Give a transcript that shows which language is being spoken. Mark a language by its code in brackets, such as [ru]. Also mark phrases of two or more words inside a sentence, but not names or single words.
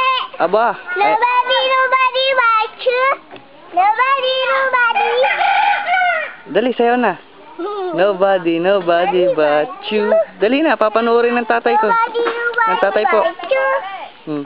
[tl] Aba. [en] Nobody but you. Nobody. [tl] Dali, sayo na. [en] Nobody but you. [tl] Dali na, papanoorin ng tatay ko. Ng tatay ko. [en] but you.